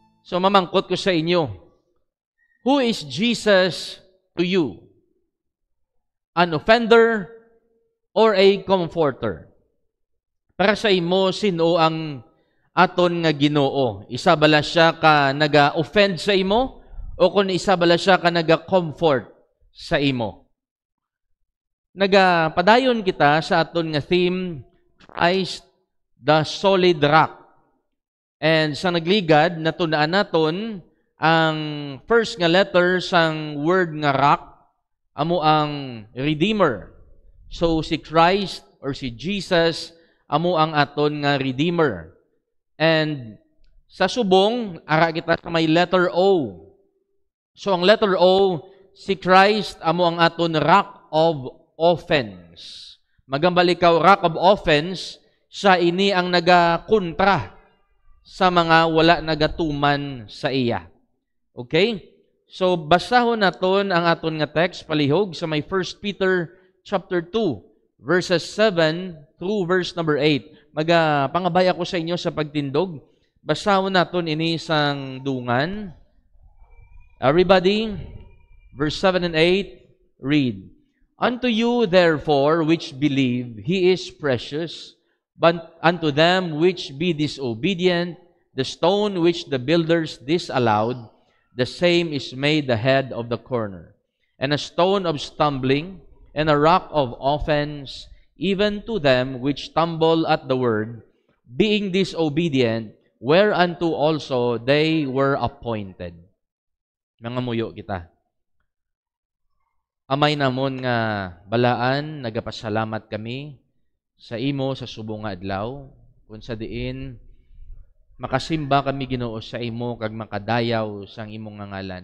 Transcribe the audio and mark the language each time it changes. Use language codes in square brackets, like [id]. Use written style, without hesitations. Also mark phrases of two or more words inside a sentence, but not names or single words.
[hil] So mamangkot ko sa inyo, [en] who is Jesus to you? An offender or a comforter? [hil] Para sa imo, sino ang aton nga Ginoo? Isa bala siya ka naga-offend sa imo? O kung isa bala siya ka naga-comfort sa imo? Nagapadayon kita sa aton nga theme, Christ, [en] the solid rock. [hil] And sa nagligad, natunaan naton ang first nga letter sang word nga rock, amo ang Redeemer. So si Christ or si Jesus, amo ang aton nga Redeemer. And sa subong, ara kita sa may letter O. So ang letter O, si Christ, amo ang aton [en] rock of offense. Magambalikaw, rock of offense, [hil] siya ini ang nagakontra sa mga wala nagatuman sa iya. Okay? So basahon naton ang aton nga text palihog sa may 1 Peter [en] chapter 2 verses 7 through verse number 8. [hil] Pangabay ako sa inyo sa pagtindog. Basahon naton ini sang dungan. [en] Everybody, verse 7 and 8, read. Unto you therefore which believe, he is precious, but unto them which be disobedient, the stone which the builders disallowed, the same is made the head of the corner, and a stone of stumbling, and a rock of offense, even to them which stumble at the word, being disobedient, whereunto also they were appointed. [hil] Mga muyo kita. Amay namon nga balaan, nagapasalamat kami sa imo sa subong nga adlaw, kung sa diin makasimba kami Ginoo sa imo kag makadayaw sang imong ngalan.